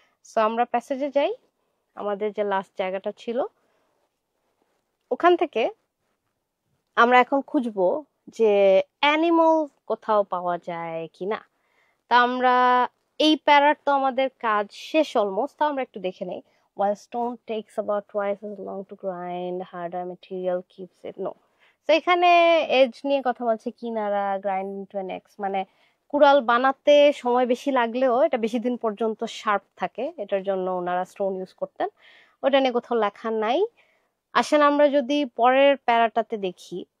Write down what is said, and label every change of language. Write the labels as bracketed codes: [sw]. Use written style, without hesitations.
[bn] So আমরা প্যাসেজে যাই, আমাদের যে লাস্ট জায়গাটা ছিল ওখান থেকে আমরা এখন খুঁজবো যে অ্যানিমাল কোথাও পাওয়া যায় কিনা। তা আমরা এই প্যারার তো আমাদের কাজ শেষ অলমোস্ট, তা আমরা একটু দেখে নেই। [en] While stone takes about twice as long to grind, harder material keeps it. No. [bn] তো এখানে এজ নিয়ে কথা বলছে, কিনারা [en] grind into an axe, [bn] মানে কুড়াল বানাতে সময় বেশি লাগলেও এটা বেশি দিন পর্যন্ত শার্প থাকে, এটার জন্য ওনারা স্টোন ইউজ করতেন। ওটা নিয়ে কোথাও লেখা নাই। আসেন আমরা যদি পরের প্যারাটাতে দেখি।